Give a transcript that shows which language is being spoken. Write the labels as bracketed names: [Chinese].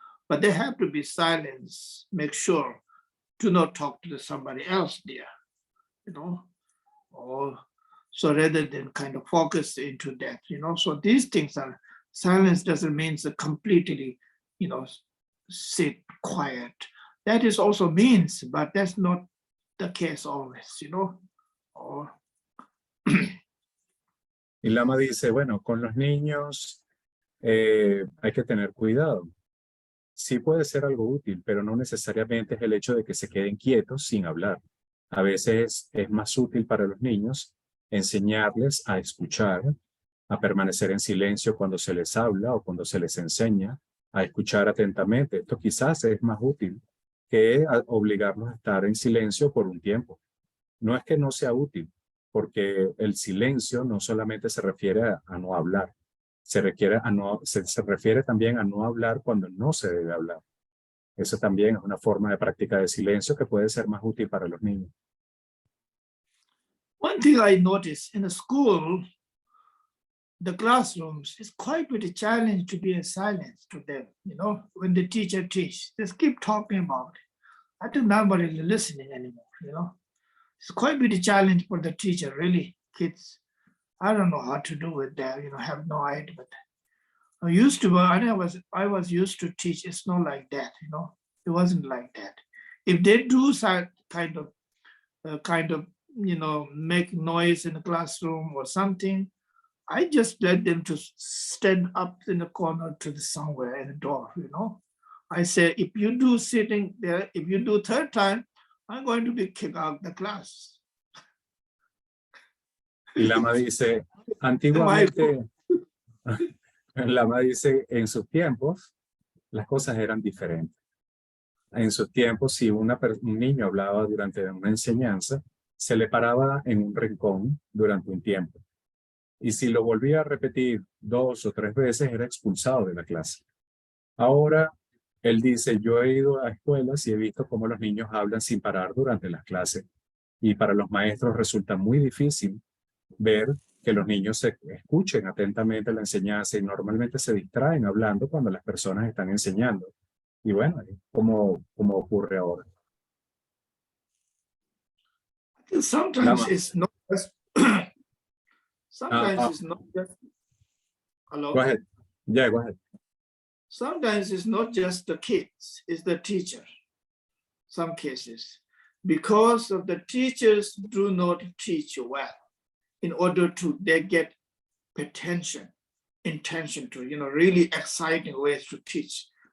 [English] but there have to be silence. Make sure do not talk to somebody else there, you know, or so rather than kind of focus into that, you know. So these things are, silence doesn't mean completely, you know, sit quiet. That is also means, but that's not the case always, you know. Or [Spanish] Y Lama dice, bueno, con los niños hay que tener cuidado. Sí puede ser algo útil, pero no necesariamente es el hecho de que se queden quietos sin hablar. A veces es más útil para los niños enseñarles a escuchar, a permanecer en silencio cuando se les habla o cuando se les enseña, a escuchar atentamente. Esto quizás es más útil que obligarlos a estar en silencio por un tiempo. No es que no sea útil, porque el silencio no solamente se refiere a no hablar, se refiere también a no hablar cuando no se debe hablar. Eso también es una forma de práctica de silencio que puede ser más útil para los niños. one thing I noticed in the school, the classrooms, it's quite a bit of challenge to be in silence to them, you know, when the teacher teaches, just keep talking about it. I don't remember really listening anymore, you know. It's quite a bit of challenge for the teacher, really, kids. I don't know how to do with that, you know, have no idea. But I used to, I was used to teach, it's not like that, you know, it wasn't like that. If they do some kind of, you know, make noise in the classroom or something, I just let them to stand up in the corner to the somewhere in the door, you know. I say, if you do sitting there, if you do third time, I'm going to be kicked out of the class. Y Lama dice, antiguamente, Lama dice, en sus tiempos, las cosas eran diferentes. En sus tiempos, si un niño hablaba durante una enseñanza, se le paraba en un rincón durante un tiempo. Y si lo volvía a repetir 2 o 3 veces, era expulsado de la clase. Ahora, él dice, yo he ido a escuelas y he visto cómo los niños hablan sin parar durante las clases. Y para los maestros resulta muy difícil ver que los niños se escuchen atentamente la enseñanza y normalmente se distraen hablando cuando las personas están enseñando. Y bueno, como ocurre ahora. [English] Sometimes Lama. it's not just, sometimes it's not just, hello? Go ahead. Yeah, go ahead. Sometimes it's not just the kids, it's the teacher, some cases. Because of the teachers do not teach well in order to, they get intention to, you know, really exciting ways to teach.